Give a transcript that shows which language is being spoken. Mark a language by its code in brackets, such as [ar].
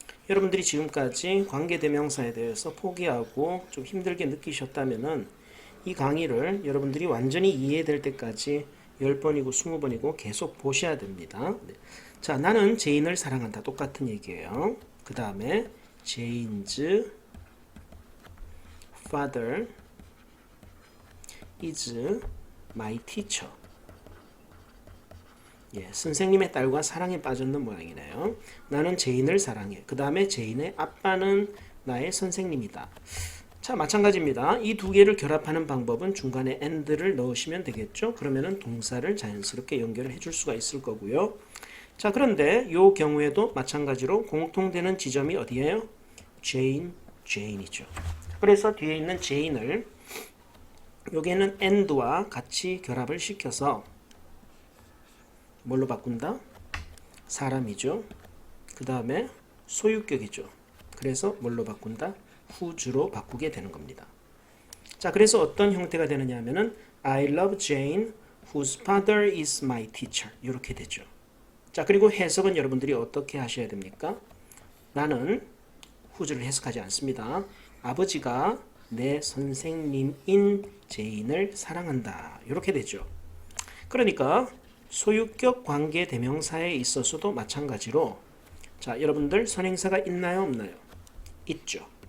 [ko] 여러분들이 지금까지 관계대명사에 대해서 포기하고 좀 힘들게 느끼셨다면은 이 강의를 여러분들이 완전히 이해될 때까지 10번이고 20번이고 계속 보셔야 됩니다. 네. 자, 나는 제인을 사랑한다. 똑같은 얘기예요. 그 다음에 [en] Jane's father is my teacher. [ko] 예, 선생님의 딸과 사랑에 빠졌는 모양이네요. 나는 제인을 사랑해. 그 다음에 제인의 아빠는 나의 선생님이다. 자, 마찬가지입니다. 이 두 개를 결합하는 방법은 중간에 and를 넣으시면 되겠죠. 그러면은 동사를 자연스럽게 연결을 해줄 수가 있을 거고요. 자, 그런데 이 경우에도 마찬가지로 공통되는 지점이 어디예요? Jane이죠. 그래서 뒤에 있는 Jane을 여기에는 and와 같이 결합을 시켜서 뭘로 바꾼다? 사람이죠. 그 다음에 소유격이죠. 그래서 뭘로 바꾼다? who's로 바꾸게 되는 겁니다. 자, 그래서 어떤 형태가 되느냐 하면은 [en] I love Jane whose father is my teacher. [ko] 이렇게 되죠. 자, 그리고 해석은 여러분들이 어떻게 하셔야 됩니까? 나는 who's를 해석하지 않습니다. 아버지가 내 선생님인 제인을 사랑한다. 이렇게 되죠. 그러니까 소유격 관계 대명사에 있어서도 마찬가지로 자, 여러분들 선행사가 있나요, 없나요? 있죠.